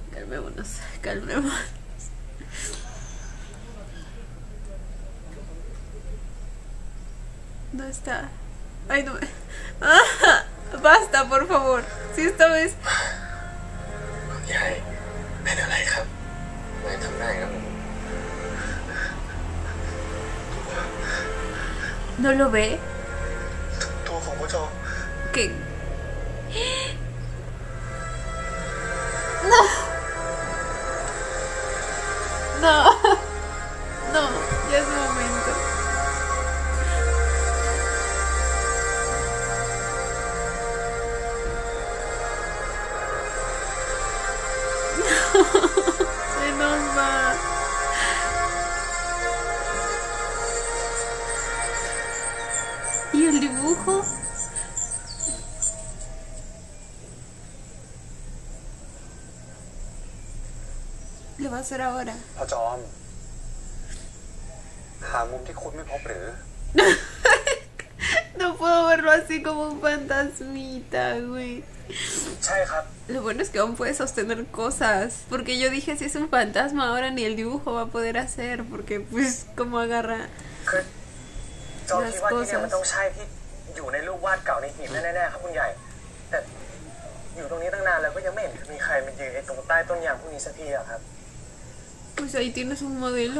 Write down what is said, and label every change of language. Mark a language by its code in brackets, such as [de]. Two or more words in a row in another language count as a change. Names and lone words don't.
[es] calmémonos, calmémonos. ¿Dónde está? Ay, no me... ¡Ah! Basta, por favor. Si esta vez... [th] ยายเป็นอะไรครับนายทำได้ครับ [es] ¿No lo ve? [th] ตัวของพ่อจอม [es] ¿Qué? No. No. No, ya es momento. Se nos va. ¿Y el dibujo? ¿Le va a hacer ahora? [th] พ่อจอมหามุมที่คุณไม่พบหรือ [es] No puedo verlo así como un fantasmita, güey. [th] ใช่ครับ [es] Lo bueno es que aún puede sostener cosas. Porque yo dije, si es un fantasma, ahora ni el dibujo va a poder hacer. Porque, pues, como agarra [th] คือจอมคิดว่าที่เนี่ยมันต้องใช่ที่อยู่ในรูปวาดเก่าในหีบแน่ๆครับคุณใหญ่แต่อยู่ตรงนี้ตั้งนานแล้วก็ยังไม่เห็นมีใครมายืนไอ้ตรงใต้ต้นยางพวกนี้สักทีอะครับ [es] Pues ahí tienes un modelo.